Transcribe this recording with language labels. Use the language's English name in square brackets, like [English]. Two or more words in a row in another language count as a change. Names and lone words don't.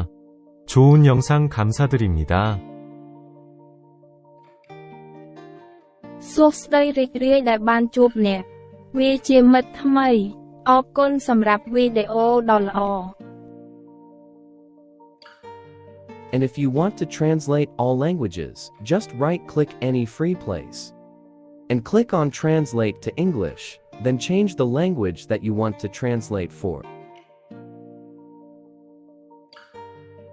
[Korean] 좋은 영상 감사드립니다. [Khmer] សួស្តីរីករាយដែលបានជួបអ្នកវាជាមិត្តថ្មីអរគុណសម្រាប់វីដេអូដ៏ល្អ [English] And if you want to translate all languages, just right-click any free place and click on Translate to English, then change the language that you want to translate for.